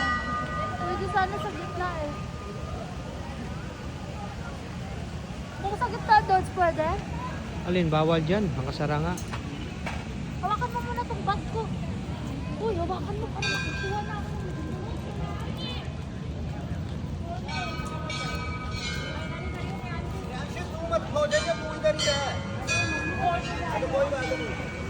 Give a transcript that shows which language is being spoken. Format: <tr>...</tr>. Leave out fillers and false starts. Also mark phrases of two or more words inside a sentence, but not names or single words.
<tl>Pwede sana sa gitna eh. Kung sa gitna doon, pwede? Alin, bawal dyan. Nakasara nga. Hawakan mo muna itong bag ko. Uy, hawakan mo para makukuha na ako.</tl> <hi>तुम मत खो जाइए, तू इधर ही है। कोई बात नहीं।</hi>